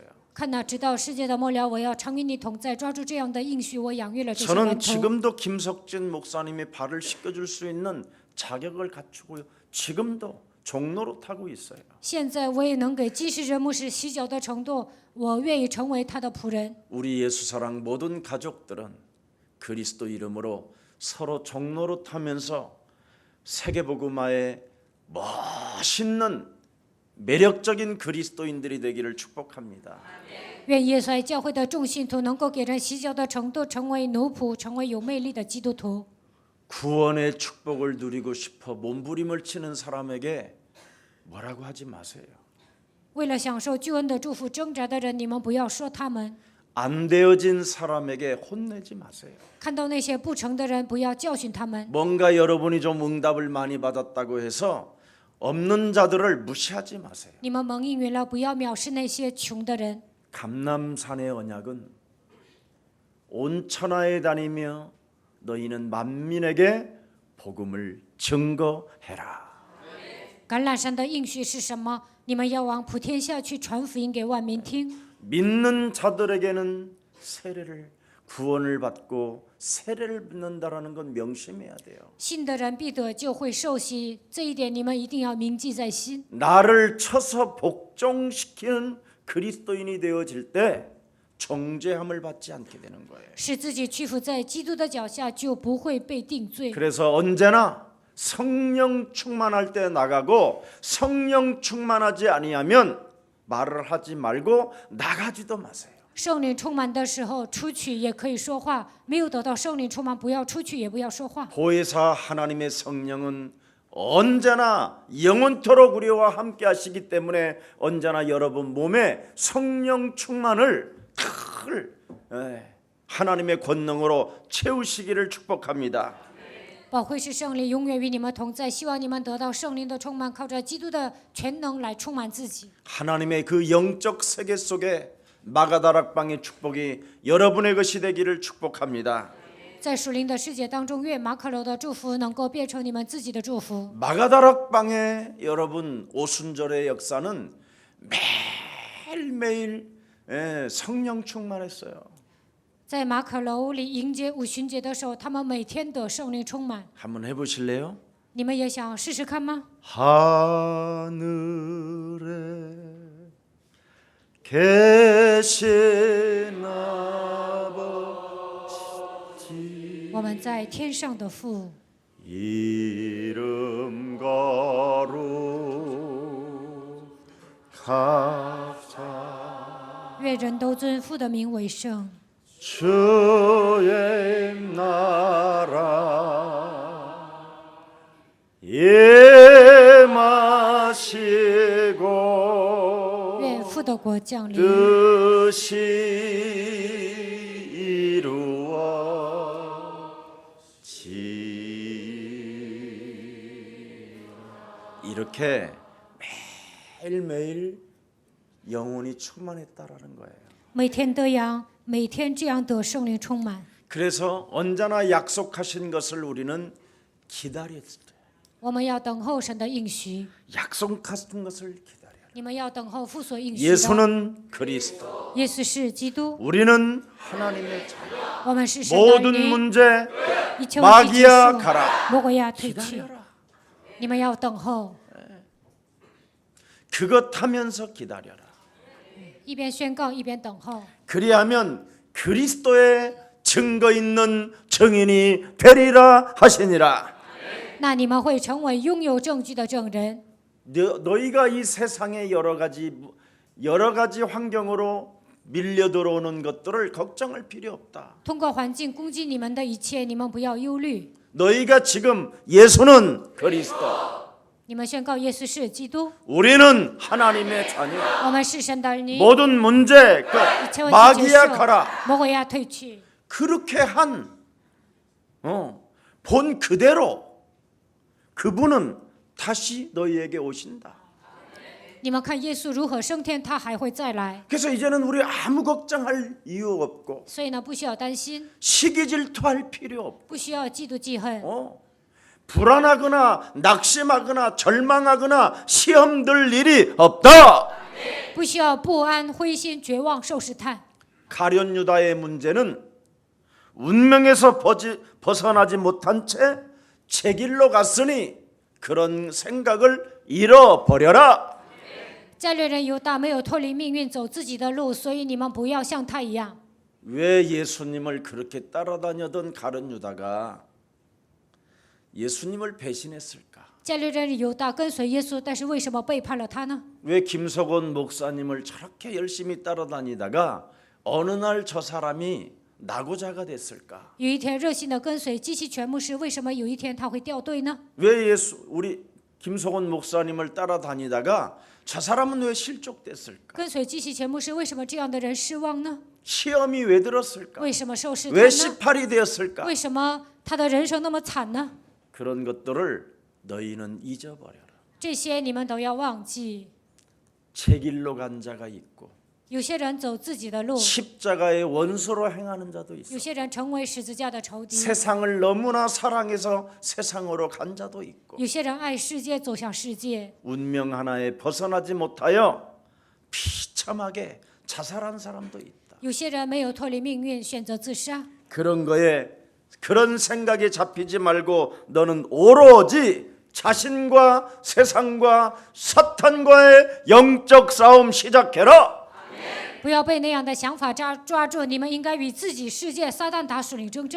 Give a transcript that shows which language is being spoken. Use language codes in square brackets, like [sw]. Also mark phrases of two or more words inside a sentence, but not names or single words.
[zh] 看到直到世界的末了，我要常与你同在。抓住这样的应许，我养育了这些门 [ko] 저는 [zh] 徒。 [ko] 지금도 김석진 목사님의 발을 씻겨줄 수 있는 자격을 갖추고 지금도 종로로 타고 있어요. [zh] 现在我也能给基石人牧师洗脚的程度，我愿意成为他的仆人。 [ko] 우리 예수사랑 모든 가족들은 그리스도 이름으로 서로 종로로 타면서 세계복음화의 멋있는 매력적인 그리스도인들이 되기를 축복합니다. [zh] 愿耶稣爱教会的众信徒能够给人洗脚的程度，成为奴仆，成为有魅力的基督徒。 [ko] 구원의 축복을 누리고 싶어 몸부림을 치는 사람에게 뭐라고 하지 마세요. [zh] 为了享受救恩的祝福挣扎的人，你们不要说他们； [ko] 안 되어진 사람에게 혼내지 마세요. [zh] 看到那些不成的人，不要教训他们。 [ko] 뭔가 여러분이 좀 응답을 많이 받았다고 해서 없는 자들을 무시하지 마세요. [zh] 你们蒙应允了，不要藐视那些穷的人。 [ko] 감람산의 언약은 온 천하에 다니며 너희는 만민에게 복음을 증거해라. [zh] 橄榄山的应许是什么？你们要往普天下去传福音给万民听。 [ko] 믿는 자들에게는 세례를 구원을 받고 세례를 받는다라는 건 명심해야 돼요. [zh] 信的人必得救，会受洗，这一点你们一定要铭记在心。 [ko] 나를 쳐서 복종시키는 그리스도인이 되어질 때 정죄함을 받지 않게 되는 거예요. [zh] 使自己屈服在基督的脚下，就不会被定罪。 [ko] 그래서 언제나 성령 충만할 때 나가고 성령 충만하지 아니하면 말을 하지 말고 나가지도 마세요. [zh] 圣灵充满的时候，出去也可以说话；没有得到圣灵充满，不要出去，也不要说话。 [ko] 보혜사 하나님의 성령은 언제나 영원토록 우리와 함께 하시기 때문에 언제나 여러분 몸에 성령 충만을 늘 하나님의 권능으로 채우시기를 축복합니다. [zh] 保惠师圣灵永远与你们同在，希望你们得到圣灵的充满，靠着基督的全能来充满自己。 [ko] 하나님의 그 영적 세계 속에 마가다락방의 축복이 여러분의 것이 되기를 축복합니다. [zh] 在属灵的世界当中，愿马可楼的祝福能够变成你们自己的祝福。 [ko] 마가다락방의 여러분 오순절의 역사는 매일매일 성령 충만했어요. [zh] 在马可楼里迎接五旬节的时候，他们每天得圣灵充满。 [ko] 한번 해보실래요? [zh] 你们也想试试看吗？ [ko] 하늘에 계신 아버지 [zh] 我们在天上的父， [ko] 이름 거룩하자 [zh] 愿人都尊父的名为圣。 [ko] 주의 나라 임하시고 [zh] 愿父的国降临， [ko] 뜻이 이루어지리라. 이렇게 매일매일 영혼이 충만했다라는 거예요. [zh] 每天得养，每天这样得圣灵充满。 [ko] 그래서 언제나 약속하신 것을 우리는 기다렸어요. [zh] 我们要等候神的应许， [ko] 약속하신 것을 기다려요. [zh] 你们要等候父所应许的。 [ko] 예수는 그리스도, [zh] 耶稣是基督， [ko] 우리는 하나님의 자녀. [zh] 我们是神的儿 [ko] 모든 [zh] 女。 [ko] 문제 [zh] 一切问题结 [ko] 마귀야 [zh] 束， [ko] 가라. [zh] 魔鬼要退去， [ko] 기다려라. [zh] 你们要等候， [ko] 그것 하면서 기다려라. [zh] 一边宣告一边等候。 [ko] 그리하면 그리스도의 증거 있는 증인이 되리라 하시니라. [zh] 那你们会成为拥有证据的证人。 [ko] 너희가 이 세상의 여러 가지 환경으로 밀려 들어오는 것들을 걱정할 필요 없다. [zh] 通过环境攻击你们的一切，你们不要忧虑。 [ko] 너희가 지금 예수는 그리스도, [zh] 你们宣告耶稣是基督， [ko] 우리는 하나님의 자녀. [zh] 我们是神的儿女。 [ko] 모든 문제 그 [zh] 一切问题结 [ko] 마귀야 [zh] 束 [ko] 가라. ， [zh] 魔鬼要退去。 [ko] 그렇게 한 본 그대로 그분은 다시 너희에게 오신다. [zh] 你们看耶稣如何升天，他还会再来， [ko] 그래서 이제는 우리 아무 걱정할 이유 없고 [zh] 所以呢，不需要担心， [ko] 시기 질투할 필요 없고 [zh] 不需要嫉妒记恨， [ko] 불안하거나 낙심하거나 절망하거나 시험 들 일이 없다. [zh] 不需要不安、灰心、绝望、受试探。 [ko] 가룟 유다의 문제는 운명에서 벗어나지 못한 채 제 길로 갔으니 그런 생각을 잃어버려라. [zh] 加略人犹大没有脱离命运，走自己的路，所以你们不要像他一样。 [ko] 왜 예수님을 그렇게 따라다녔던 가룟 유다가 예수님을 배신했을까? [zh] 加略人犹大跟随耶稣，但是为什么背叛了他呢？ [ko] 왜 김석원 목사님을 저렇게 열심히 따라다니다가 어느 날 저 사람이 낙오자가 됐을까? [zh] 有一天热心的跟随基西全牧师，为什么有一天他会掉队呢？ [ko] 왜 우리 김석원 목사님을 따라다니다가 저 사람은 왜 실족됐을까? [zh] 跟随基西全牧师，为什么这样的人失望呢？ [ko] 시험이 왜 들었을까? [zh] 为什么受试探 [ko] 왜 [zh] 呢？ [ko] 18이 되었을까? [zh] 为什么他的人生那么惨呢？ [ko] 그런 것들을 너희는 잊어버려라. [zh] 这些你们都要忘记。 [ko] 제 길로 간 자가 있고 [zh] 有些人走自己的路， [ko] 십자가의 원수로 행하는 자도 [zh] 有 [ko] 있어. [zh] 些人成为十字架的仇敌， [ko] 세상을 너무나 사랑해서 세상으로 간 자도 있고 [zh] 有些人爱世界走向世界， [ko] 운명 하나에 벗어나지 못하여 비참하게 자살한 사람도 있다. [zh] 有些人没有脱离命运，选择自杀。 [ko] 그런 거에 그런 생각에 잡히지 말고 너는 오로지 자신과 세상과 사탄과의 영적 싸움 시작해라. [zh] 不要被那样的想法抓住，你们应该与自己、世界、撒旦打属灵征战。